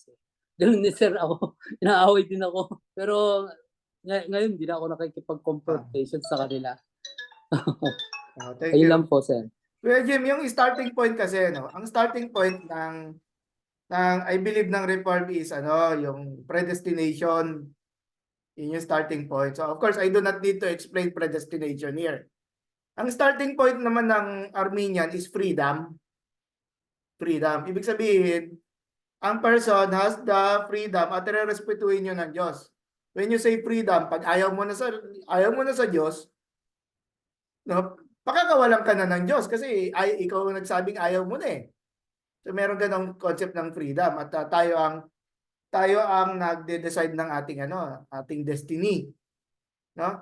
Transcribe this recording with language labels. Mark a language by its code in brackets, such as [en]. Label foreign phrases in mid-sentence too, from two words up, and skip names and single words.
[tl] Ganun ni sir ako, inaaway din ako. Pero ngayon, hindi na ako nakikipag-confrontation sa kanila. [en] Thank [tl] Ayun [en] you. [tl] lang po, sir. Kuya Jim, yung [en] starting point [tl] kasi, no? Ang [en] starting point [tl] ng [en] I believe [tl] ng [en] reform is [tl] yung predestination. Yun yung [en] starting point. So of course, I do not need to explain predestination here. [tl] Ang [en] starting point [tl] naman ng Armenian is freedom. Freedom. Ibig sabihin, ang person [en] has the freedom [tl] at rerespetuhin yun ng Diyos. [en] When you say freedom, [tl] pag ayaw mo na sa Diyos, no, pakakawalan ka na ng Diyos kasi ikaw ang nagsabing ayaw mo na eh. So meron ganong concept ng freedom at tayo ang nagde-decide ng ating destiny, no?